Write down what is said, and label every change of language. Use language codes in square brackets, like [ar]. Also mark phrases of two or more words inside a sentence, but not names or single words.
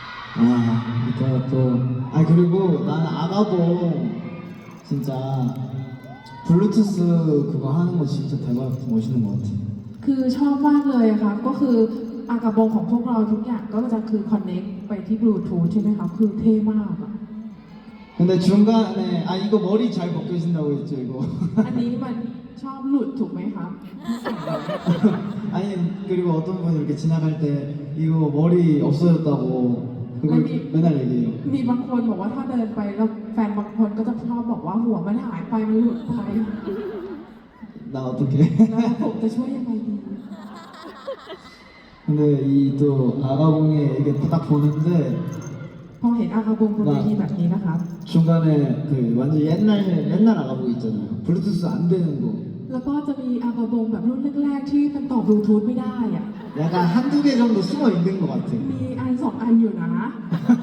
[ko] 이따가 또, 그리고 나는 아가봉 진짜 블루투스 그거 하는 거 진짜 대박 멋있는 것 같아. [th] คือชอบมากเลยอะครับก็คืออากาบงของพวกเราทุกอย่างก็จะคือคอนเน็กไปที่บลูทูธใช่ไหมครับคือเท่มากอะ [ko] 근데 중간에 이거 머리 잘 벗겨진다고 했죠 이거. [th] อันนี้มันชอบหลุดถูกไหมครับ [ko] 아니 그리고 어떤 분 이렇게 지나갈 때 이거 머리 없어졌다고 그걸 맨날 얘기해요. [th] มีบางคนบอกว่าถ้าเดินไปแล้วแฟนบางคนก็จะชอบบอกว่าหัวมันหายไปมันหลุดไป [ko] 나 어떻게? [th] แล้วผมจะช่วยยังไงดี [ko] 근데 이 또 아가봉에 이게 딱 보는데 [th] พอเห็นอากาบงบนเวทีแบบนี้นะครับ [ko] 중간에 그 완전 옛날 아가봉 있잖아요. 블루투스 안 되는 거. [th] แล้วก็จะมีอากาบงแบบรุ่นแรกๆที่มันต่อบลูทูธไม่ได้อะ [ko] 약간 한두 개 정도 숨어 있는 것 같아. [th] มีอันสองอันอยู่นะ